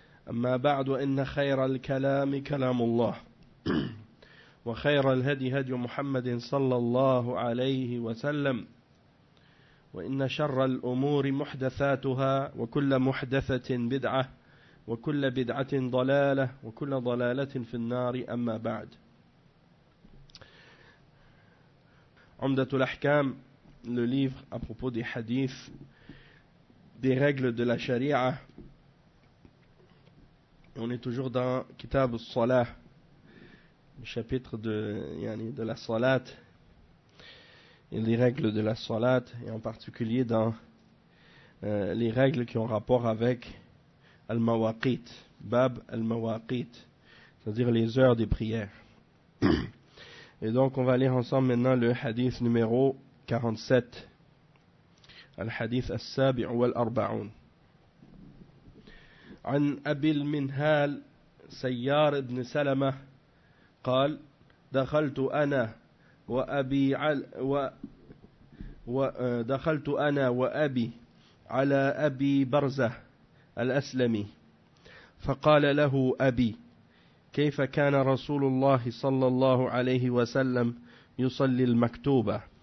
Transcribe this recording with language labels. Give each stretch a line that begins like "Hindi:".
Arabic: أما بعد، إن خير الكلام كلام الله، وخير الهدي هدي محمد صلى الله عليه وسلم، وإن شر الأمور محدثاتها، وكل محدثة بدعة، وكل بدعة ضلالة، وكل ضلالة في النار. أما بعد، عمدة الأحكام،
French: le livre à propos des hadiths, des règles de la sharia. On est toujours dans Kitab al-Salah, le chapitre de la salat et les règles de la salat, et en particulier dans les règles qui ont rapport avec al-mawaqit, bab al-mawaqit, c'est-à-dire les heures des prières. Et donc on va lire ensemble maintenant le hadith numéro 47,
Arabic: الحديث السابع والأربعون. عن أبي المنهال سيار بن سلمة قال: دخلت أنا وأبي وأبي على أبي برزة الأسلمي، فقال له أبي: كيف كان رسول الله صلى الله عليه وسلم يصلي المكتوبة؟